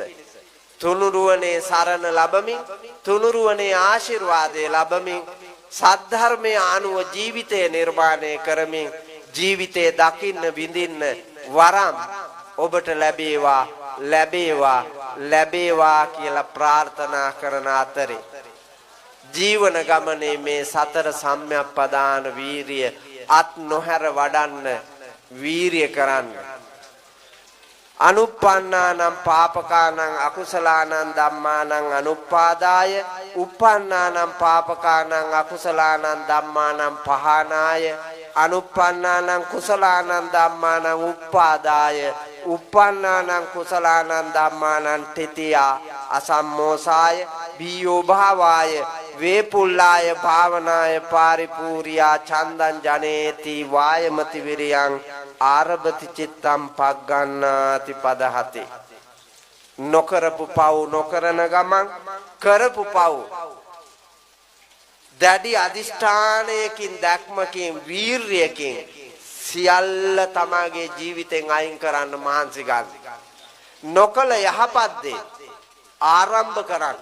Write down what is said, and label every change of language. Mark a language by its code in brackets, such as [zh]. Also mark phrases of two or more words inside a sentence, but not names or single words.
[si] තුනුරුවනේ සරණ ලැබමින් තුනුරුවනේ ආශිර්වාදය ලැබමින් සද්ධර්මයේ අනුව ජීවිතය නිර්මාණය කරමින් ජීවිතේ දකින්න විඳින්න වරම් ඔබට ලැබේවා කියලා ප්‍රාර්ථනා කරන අතරේ ජීවන ගමනේ මේ සතර සම්‍යක්පදාන වීරිය අත් නොහැර වඩන්න වීරිය කරන්න. [pi] අනුප්පන්නානම් පාපකානං අකුසලානං ධම්මානං අනුප්පාදාය uppannānaṁ පාපකානං අකුසලානං ධම්මානං පහනාය අනුප්පන්නානං කුසලානං ධම්මානං උප්පාදාය uppannānaṁ කුසලානං ධම්මානං තිතියා අසම්මෝසාය බීයෝ භාවාය වේපුල්ලාය භාවනාය පාරිපූර්යා චන්දං ජනේති වායමති විරියං ආරභති චිත්තං පග්ගණ්ණාති පදහති. [si] නොකරපු පව් නොකරන ගමන් කරපු පව් දැඩි අදිෂ්ඨානයකින් දැක්මකින් වීර්යයකින් සියල්ල තමගේ ජීවිතෙන් අයින් කරන්න මහන්සි ගන්න. නොකල යහපත් දේ ආරම්භ කරන්න.